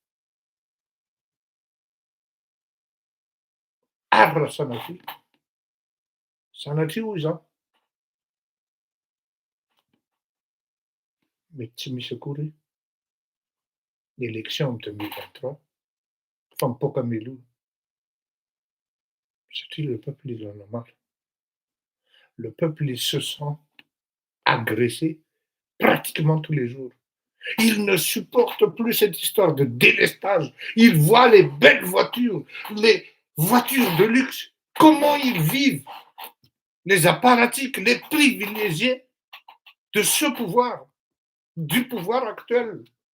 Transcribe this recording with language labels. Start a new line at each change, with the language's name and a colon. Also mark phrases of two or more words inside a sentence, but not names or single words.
Malagasy: Ary raha sanatria hoy izany, mety tsy misy akory ny
French: élection en 2023
Malagasy: fa mipoaka mialoha, satria
French: le peuple il en a marre. Le peuple il se sent agressé pratiquement tous les jours. Il ne supporte plus cette histoire de délestage. Il voit les belles voitures, les voitures de luxe, comment ils vivent, les apparatchiks, les privilégiés de ce pouvoir, du pouvoir actuel.